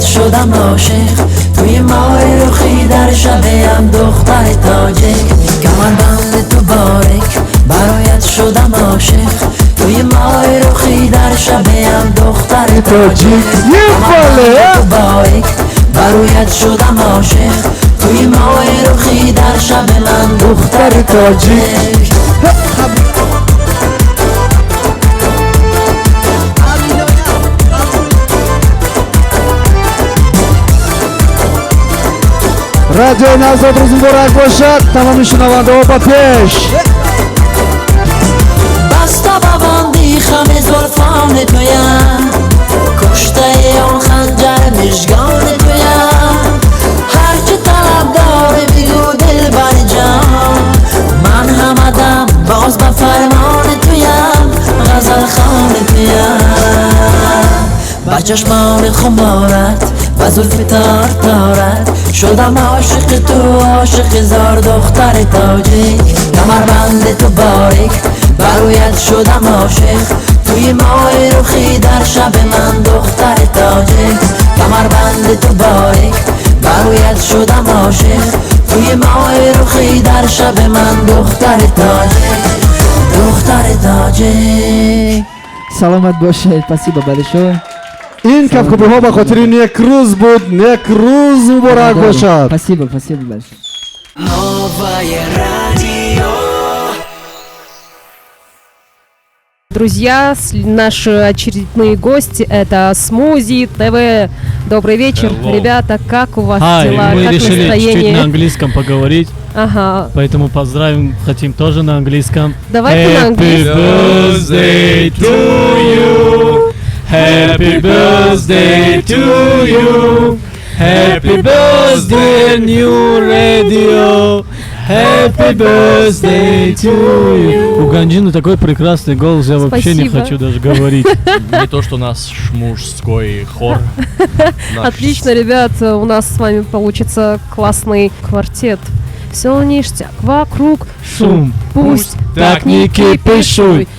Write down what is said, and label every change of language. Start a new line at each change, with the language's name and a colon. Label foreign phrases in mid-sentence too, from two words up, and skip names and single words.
Tajik: шудам ошиқ туи моҳ рухи дар шабем духтар тоҷик камарбанд ту борик бароят шудам ошиқ туи моҳ рухи дар шабем духтар тоҷик камарбанд ту борик бароят шудам ошиқ туи моҳ рухи дар шаб ман духтар тоҷик радиои навзод рӯзи муборак бошад. тамоми шунавандаҳо ба пеш. баста ба банди хами зулфони туям куштаи он ханҷар мижгон туям ҳарчи талаб дори бигӯ дилбари ҷон ман ҳамадам боз ба фармони туям ғазалхони туям ба чашмони хуморат ба зулфи тартарат шудам ошиқ ту ошиқ зор духтар тоҷик камарбанд ту борик бароят шудам ошиқ туи моҳ рухи дар шаб ман духтар тоҷик камарбанд ту борик бароят шудам ошиқ туи моҳ рухи дар шаб ман духтар тоҷик духтар тоҷик саломат бошед.
Russian: спасибо большое.
Tajik: ин кафкопиҳо ба хотири Некрус буд. Некрус муборак бошад.
Russian: спасибо большое. Новое радио. Друзья, наши очередные гости — это Смузи ТВ. Добрый вечер, ребята, как у вас дела, мы как решили настроение? чуть-чуть на английском поговорить, Ага. поэтому поздравим хотим тоже на английском. Давайте на английском.
English: Happy birthday to you. Happy birthday to you. Happy birthday, new radio. Happy birthday to you.
Russian: У Ганджины такой прекрасный голос, я вообще не Спасибо. хочу даже говорить. Не то, что у нас мужской хор. Отлично, ребят, у нас с вами получится классный квартет. Все ништяк, вокруг шум, пусть так не кипишуй.